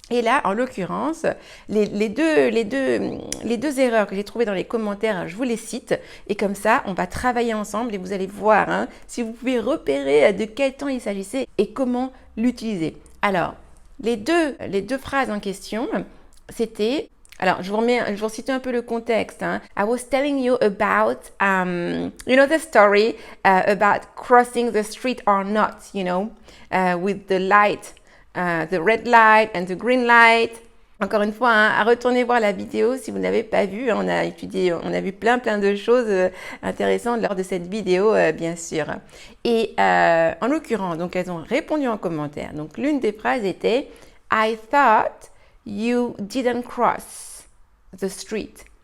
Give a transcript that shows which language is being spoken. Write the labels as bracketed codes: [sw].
[fr] Et là, en l'occurrence, les deux erreurs que j'ai trouvées dans les commentaires, je vous les cite. Et comme ça, on va travailler ensemble et vous allez voir si vous pouvez repérer de quel temps il s'agissait et comment l'utiliser. Alors, les deux phrases en question, c'était... Alors, je vous cite un peu le contexte. [en] I was telling you about, the story about crossing the street or not, with the light, the red light and the green light. [fr] Encore une fois, à retourner voir la vidéo si vous n'avez pas vu. On a vu plein de choses intéressantes lors de cette vidéo, bien sûr. Et en l'occurrence, donc elles ont répondu en commentaire. Donc l'une des phrases était [en] I thought you didn't cross the street.